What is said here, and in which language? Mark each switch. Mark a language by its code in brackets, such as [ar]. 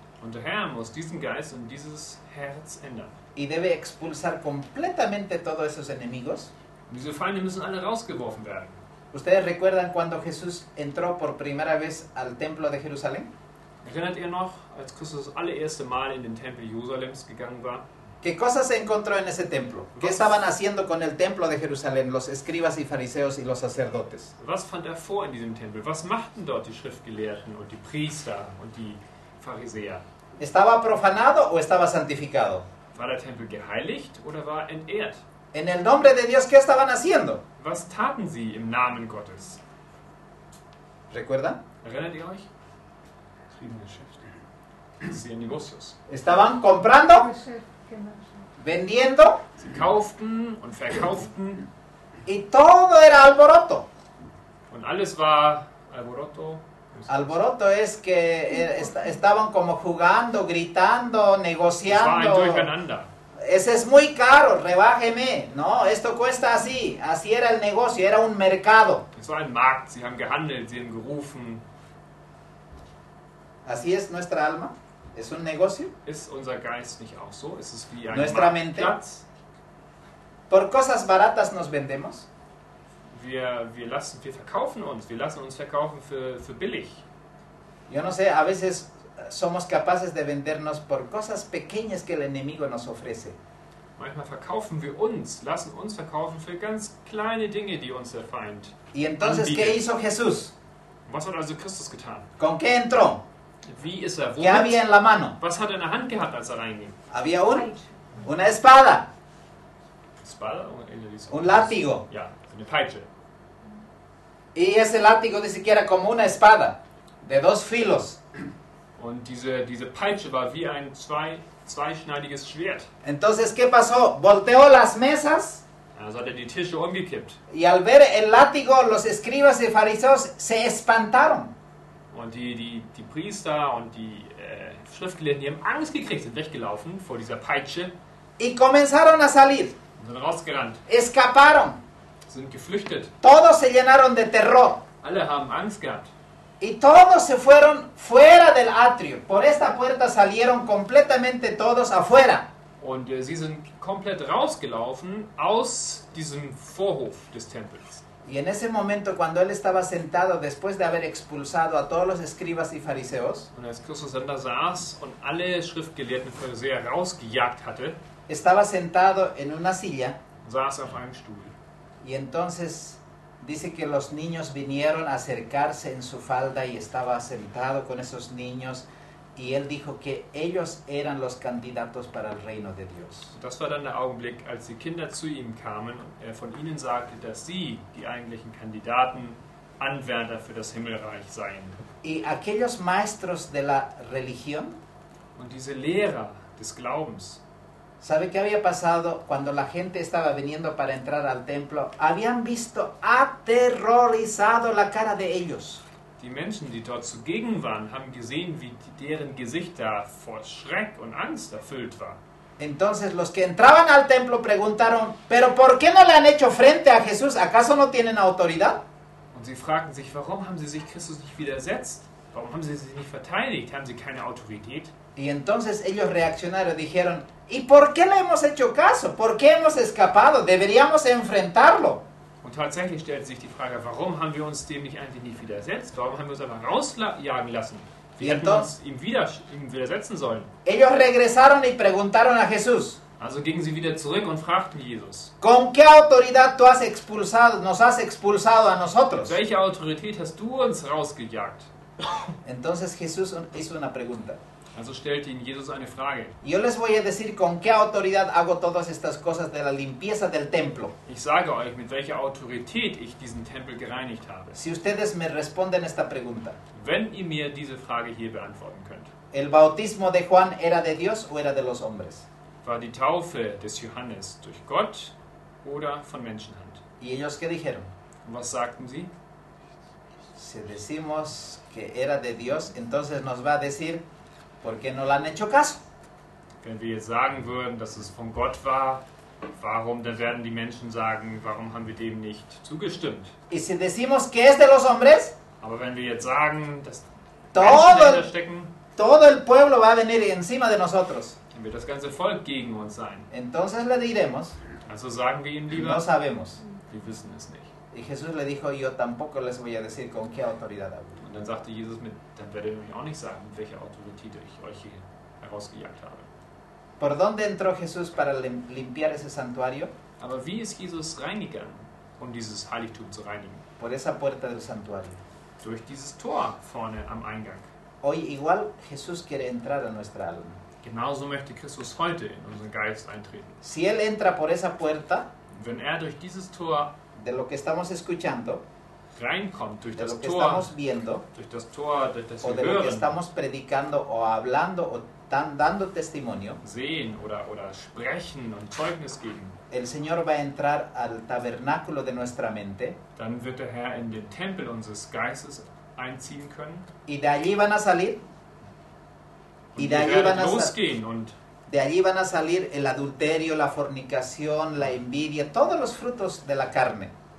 [de] Und der Herr muss diesen Geist und dieses Herz ändern. [es] Y debe expulsar completamente todos esos enemigos. [de] Und diese Feinde müssen alle rausgeworfen werden. [es] ¿Ustedes recuerdan cuando Jesús entró por primera vez al templo de Jerusalén? [de] Erinnert ihr noch, als Christus das allererste Mal in den Tempel Jerusalems gegangen war? [es] ¿Qué cosas se encontró en ese templo? ¿Qué estaban haciendo con el templo de Jerusalén los escribas y fariseos y los sacerdotes? [de] Was fand er vor in diesem Tempel? Was machten dort die Schriftgelehrten und die Priester und die Pharisäer? [es] ¿Estaba profanado o estaba santificado? [de] War der Tempel geheiligt oder war entehrt? [es] En el nombre de Dios, ¿qué estaban haciendo? [de] Was taten sie im Namen Gottes? [es] ¿Recuerdan? [de] Erinnert ihr euch? Sie Negocios. [es] Estaban comprando, vendiendo, [de] Sie kauften und verkauften [es] y todo era alboroto. [de] und alles war alboroto. [es] Alboroto es que estaban como jugando, gritando, [de] Es war ein [es] negociando. [de] Durcheinander. [es] Ese es muy caro, rebájeme. No, esto cuesta así. Así era el negocio, era un mercado. [de] Es war ein Markt. Sie haben gehandelt, sie haben gerufen. [es] Así es nuestra alma. Es un negocio. [de] Ist unser Geist nicht auch so? Ist es wie ein [es] Nuestra mente. [de] Marktplatz? [es] Por cosas baratas nos vendemos. [de] Wir verkaufen uns. Wir lassen uns verkaufen für billig. [es] Yo no sé, a veces somos capaces de vendernos por cosas pequeñas que el enemigo nos ofrece. [de] Manchmal verkaufen wir uns, lassen uns verkaufen für ganz kleine Dinge, die uns der Feind [es] Y entonces, ¿qué [de] anbietet. [es] hizo Jesús? [de] Was hat also Christus getan? [es] ¿Con qué entró? [de] Wie ist er? [es] ¿Qué había en la mano? [de] Was hat er in der Hand gehabt, als er reinging? [es] Había una espada, Spada? un látigo. [de] Ja, eine Peitsche. [es] Y ese látigo dice que era como una espada de 2 filos. [de] Und diese Peitsche war wie ein zweischneidiges Schwert. [es] Entonces, ¿qué pasó? Volteó las mesas [de] Also hat er die Tische umgekippt. [es] y al ver el látigo, los escribas y fariseos se espantaron. [de] Und die Priester und die Schriftgelehrten, die haben Angst gekriegt, sind weggelaufen vor dieser Peitsche [es] Y comenzaron a salir, [de] und sind rausgerannt, [es] escaparon. [de] sind geflüchtet. [es] Todos se llenaron de terror. [de] Alle haben Angst gehabt. [es] Y todos se fueron fuera del atrio. Por esta puerta salieron completamente todos afuera. [de] Und sie sind komplett rausgelaufen aus diesem Vorhof des Tempels. [es] Y en ese momento, cuando él estaba sentado, después de haber expulsado a todos los escribas y fariseos, [de] Und als Christus dann da saß und alle Schriftgelehrten Pharisäer rausgejagt hatte, [es] estaba sentado en una silla. [de] saß er auf einem Stuhl. [es] Y entonces dice que los niños vinieron a acercarse en su falda y estaba sentado con esos niños Y él dijo que ellos eran los candidatos para el reino de Dios. [de] Und das war dann der Augenblick, als die Kinder zu ihm kamen und er von ihnen sagte, dass sie die eigentlichen Kandidaten, Anwärter für das Himmelreich seien. [es] Y aquellos maestros de la religión, [de] Und diese Lehrer des Glaubens, [es] ¿sabe qué había pasado cuando la gente estaba viniendo para entrar al templo? Habían visto aterrorizado la cara de ellos. [de] die Menschen, die dort zugegen waren, haben gesehen, wie deren Gesichter vor Schreck und Angst erfüllt war. [es] Entonces los que entraban al templo preguntaron, ¿pero por qué no le han hecho frente a Jesús? ¿Acaso no tienen autoridad? [de] Und sie fragten sich, warum haben sie sich Christus nicht widersetzt? Warum haben sie sich nicht verteidigt? Haben sie keine Autorität? [es] Y entonces ellos reaccionaron y dijeron, ¿y por qué le hemos hecho caso? ¿Por qué hemos escapado? Deberíamos enfrentarlo. [de] Und tatsächlich stellt sich die Frage, warum haben wir uns dem nicht eigentlich nicht widersetzt? Warum haben wir uns einfach rausjagen lassen? Wir hätten uns ihm widersetzen sollen. [es] Ellos regresaron y preguntaron a Jesús, [de] Also gingen sie wieder zurück und fragten Jesus, [es] ¿con qué autoridad tú has expulsado, nos has expulsado a nosotros? [de] welche Autorität hast du uns rausgejagt? [es] Entonces Jesús hizo una pregunta. [de] Also stellte ihnen Jesus eine Frage. [es] Yo les voy a decir con qué autoridad hago todas estas cosas de la limpieza del templo. [de] Ich sage euch, mit welcher Autorität ich diesen Tempel gereinigt habe. [es] Si ustedes me responden esta pregunta, [de] Wenn ihr mir diese Frage hier beantworten könnt. [es] ¿el bautismo de Juan era de Dios o era de los hombres? [de] War die Taufe des Johannes durch Gott oder von Menschenhand? [es] ¿Y ellos qué dijeron? [de] Und was sagten sie? [es] Si decimos que era de Dios, entonces nos va a decir, ¿por qué no le han hecho caso? [de] Wenn wir jetzt sagen würden, dass es von Gott war, warum, dann werden die Menschen sagen, warum haben wir dem nicht zugestimmt? [es] Y si decimos que es de los hombres, [de] Aber wenn wir jetzt sagen, dass [es] todo [de] Menschen dahinter [es] el, [de] stecken, [es] todo el pueblo va a venir encima de nosotros. [de] dann wird das ganze Volk gegen uns sein. [es] Entonces le diremos, [de] Also sagen wir ihnen lieber, [es] no sabemos. [de] wir wissen es nicht. [es] Y Jesús le dijo, yo tampoco les voy a decir con qué autoridad hablo. [de] Und dann sagte Jesus, dann werdet ihr euch auch nicht sagen, mit welcher Autorität ich euch hier herausgejagt habe. [es] ¿Por dónde entró Jesús para limpiar ese santuario? [de] Aber wie ist Jesus reingegangen, um dieses Heiligtum zu reinigen? [es] Por esa puerta del santuario. [de] Durch dieses Tor vorne am Eingang. [es] Hoy igual Jesús quiere entrar a nuestra alma. [de] Genauso möchte Christus heute in unseren Geist eintreten. [es] Si Él entra por esa puerta, [de] Wenn er durch dieses Tor [es] de lo que estamos escuchando, [de] reinkommt, durch [es] de [de] das [es] lo que [de] Tor, [es] estamos viendo, [de] durch das Tor, durch das [es] o [de] wir [es] de lo que [de] hören, [es] estamos predicando o hablando o dando testimonio, [de] sehen oder sprechen und Zeugnis geben, [es] el Señor va a entrar al tabernáculo de nuestra mente [de] dann wird der Herr in den Tempel unseres Geistes einziehen können [es] y de allí van a salir, [de] und [es] y de allí [de] werden [es] van a [de] losgehen und [es] de allí van a salir el adulterio, la fornicación, la envidia, todos los frutos de la carne.